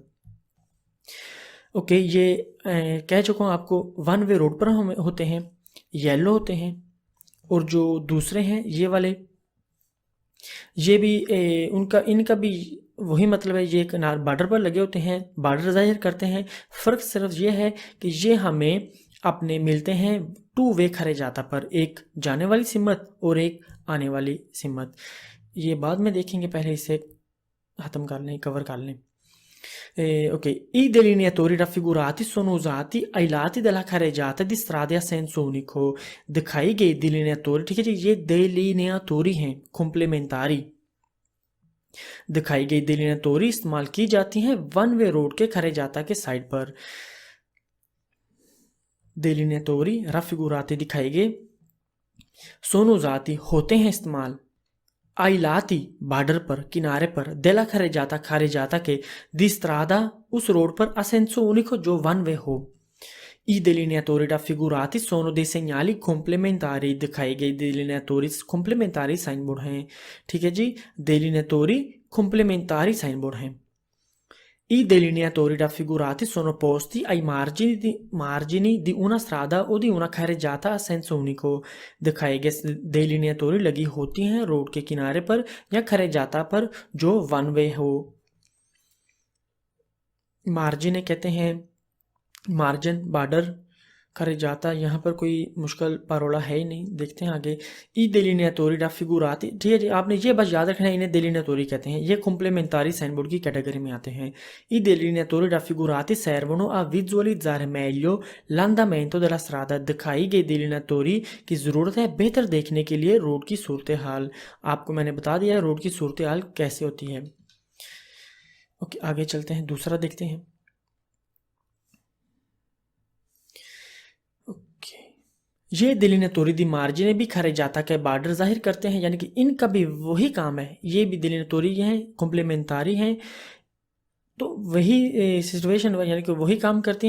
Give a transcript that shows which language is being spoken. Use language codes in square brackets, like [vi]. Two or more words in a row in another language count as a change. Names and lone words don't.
[hi] ओके, ये कह चुका हूँ आपको, [en] one way road [hi] पर हम होते हैं, येलो होते हैं, और जो दूसरे हैं ये वाले, ये भी इनका भी वही मतलब है, ये किनार बॉर्डर पर लगे होते हैं, बॉर्डर जाहिर करते हैं। फ़र्क सिर्फ ये है कि ये हमें अपने मिलते हैं [en] two way [hi] खरे-जाता पर, एक जाने वाली सिमत और एक आने वाली सिमत। ये बाद में देखेंगे, पहले इसे ख़त्म कर लें, कवर कर लें। [it] Ok, i delineatori raffigurati sono usati ai lati della carreggiata di strade a senso unico। [hi] दिखाई गई delineatori, ठीक है जी, ये delineatori हैं complementari। दिखाई गई delineatori इस्तेमाल की जाती हैं [en] one way road [hi] के खरे-जाता के साइड पर। [it] delineatori raffigurati [hi] दिखाई गए, [it] sono usati [hi] होते हैं इस्तेमाल, [it] ai lati [hi] बॉर्डर पर, किनारे पर, [it] della carreggiata [hi] के, [it] di strada [hi] उस रोड पर, [it] a senso unico [hi] जो [en] one way [hi] हो। [it] I delineatori raffigurati sono dei segnali complementari। [hi] दिखाई गई [it] delineatori complementari [en] sign board [hi] हैं, ठीक है जी, [it] delineatori complementari [en] sign board [hi] हैं। [it] I delineatori raffigurati sono posti ai margini di una strada o di una carreggiata a senso unico। [hi] दिखाए गए delineatori लगी होती हैं रोड के किनारे पर या खरेजाता पर जो [en] one way [hi] हो। मार्जिन कहते हैं मार्जिन, बॉर्डर, खरेजाता, यहाँ पर कोई मुश्किल पारोला है ही नहीं। देखते हैं आगे। [it] i delineatori raffigurati, [hi] ठीक है जी, आपने ये बस याद रखना है, इन्हें delineatori कहते हैं, ये complementari [en] sign board [hi] की कैटेगरी में आते हैं। [it] I delineatori raffigurati servono a visualizzare meglio l'andamento della strada। [hi] दिखाई गई delineatori की ज़रूरत है बेहतर देखने के लिए रोड की सूरत हाल। आपको मैंने बता दिया रोड की सूरत हाल कैसे होती है। ओके, आगे चलते हैं, दूसरा देखते हैं। ये [it] delineatori di margine [hi] भी खरेजाता के बॉर्डर जाहिर करते हैं, यानी कि इनका भी वही काम है, ये भी delineatori हैं, कॉम्प्लीमेंटारी हैं, तो वही सिचुएशन यानी कि वही काम करती हैं।